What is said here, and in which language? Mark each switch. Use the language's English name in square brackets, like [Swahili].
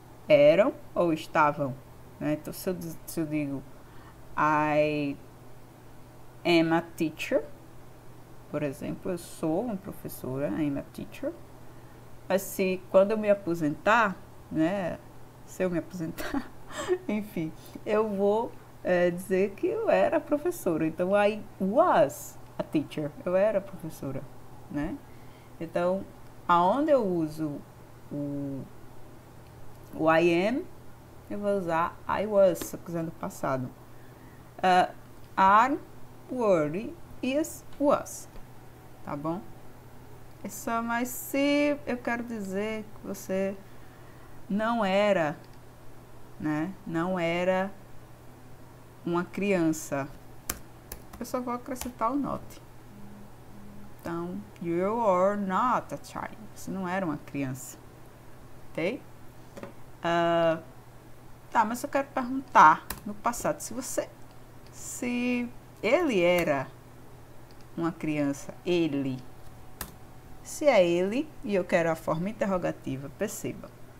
[Portuguese] Eram ou estavam, né? Então, se eu digo [English] I am a teacher, [Portuguese] por exemplo, eu sou uma professora, I am a teacher. Mas se quando eu me aposentar, né, se eu me aposentar, enfim, eu vou dizer que eu era professora. Então, [English] I was a teacher, [Portuguese] eu era professora, né? Então, aonde eu uso o I am, eu vou usar I was, se eu quiser no passado. [English] Are, were, is, was. Tá bom? [Portuguese] Mas se eu quero dizer que você não era, né? Não era uma criança, eu só vou acrescentar o not. [English] Então, you are not a child. [Portuguese] Você não era uma criança. Ok? Tá, mas eu quero perguntar no passado, se ele era uma criança, ele. Se é ele e eu quero a forma interrogativa, perceba.